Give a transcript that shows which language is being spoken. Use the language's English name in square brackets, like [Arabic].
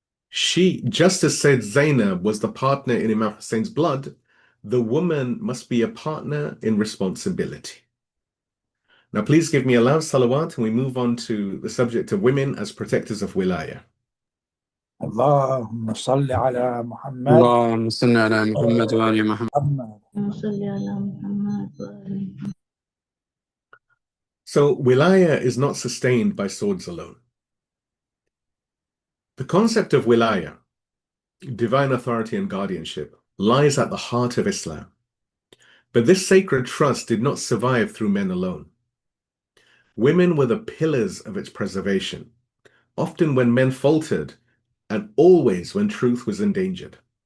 [English] She, just as Sayyedah Zaynab was the partner in Imam Husayn's blood, the woman must be a partner in responsibility. Now, please give me a loud salawat and we move on to the subject of women as protectors of Wilayah. [Arabic] اللهم صل على محمد اللهم صل على محمد وآل محمد. وصل على محمد وآل محمد. [English] So, Wilayah is not sustained by swords alone. The concept of Wilayah, divine authority and guardianship, lies at the heart of Islam. But this sacred trust did not survive through men alone. Women were the pillars of its preservation, often when men faltered, and always when truth was endangered.